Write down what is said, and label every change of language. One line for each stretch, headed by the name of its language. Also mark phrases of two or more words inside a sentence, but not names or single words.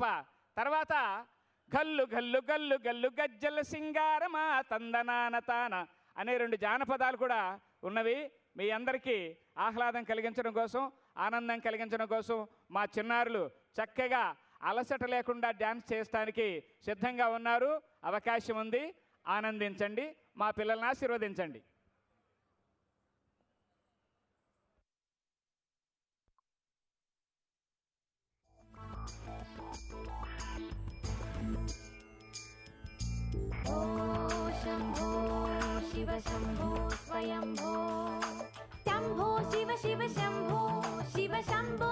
Telugu: తర్వాత గల్లు గల్లు గల్లు గల్లు గజ్జల సింగారమా తందనాన తాన అనే 2 జానపదాలు కూడా ఉన్నవి. మీ అందరికీ ఆహ్లాదం కలిగించడం కోసం, ఆనందం కలిగించడం కోసం మా చిన్నారులు చక్కగా అలసట లేకుండా డ్యాన్స్ చేయడానికి సిద్ధంగా ఉన్నారు. అవకాశం ఉంది, ఆనందించండి, మా పిల్లల్ని ఆశీర్వదించండి.
Sanskrit: शंभो शिव शंभो स्वयंभो शंभो शिव शिव शंभो शिव शंभो